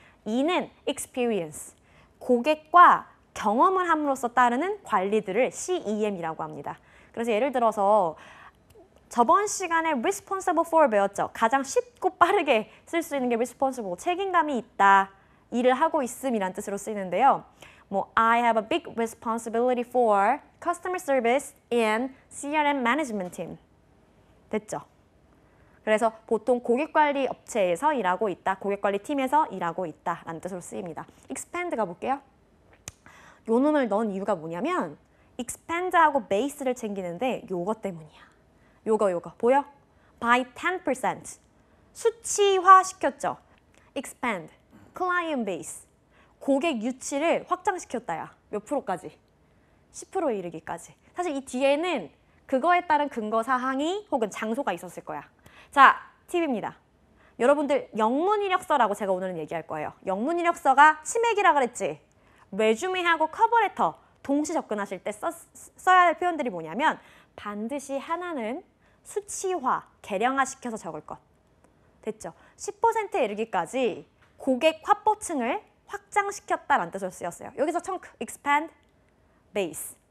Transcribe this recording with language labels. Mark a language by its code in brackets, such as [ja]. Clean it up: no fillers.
[ko] E는 Experience, 고객과 경험을 함으로써 따르는 관리들을 CEM이라고 합니다. 그래서 예를 들어서 저번 시간에 responsible for 배웠죠. 가장 쉽고 빠르게 쓸 수 있는 게 responsible, 책임감이 있다, 일을 하고 있음이란 뜻으로 쓰이는데요. [en] I have a big responsibility for customer service and CRM management team. [ko] 됐죠? 그래서 보통 고객관리 업체에서 일하고 있다, 고객관리 팀에서 일하고 있다 라는 뜻으로 쓰입니다. expand 가볼게요. 요 놈을 넣은 이유가 뭐냐면 expand하고 base를 챙기는데 요거 때문이야. 요거 보여? by 10% 수치화 시켰죠. expand, client base, 고객 유치를 확장시켰다야. 몇 프로까지? 10%에 이르기까지. 사실 이 뒤에는 그거에 따른 근거 사항이 혹은 장소가 있었을 거야. 자, 팁입니다. 여러분들 영문 이력서라고 제가 오늘은 얘기할 거예요. 영문 이력서가 치맥이라 그랬지. 레주메하고 커버레터 동시 접근하실 때 써야 할 표현들이 뭐냐면 반드시 하나는 수치화, 개량화 시켜서 적을 것. 됐죠? 10%에 이르기까지 고객 확보층을 확장시켰다라는 뜻으로 쓰였어요. 여기서 [en] chunk, expand, base.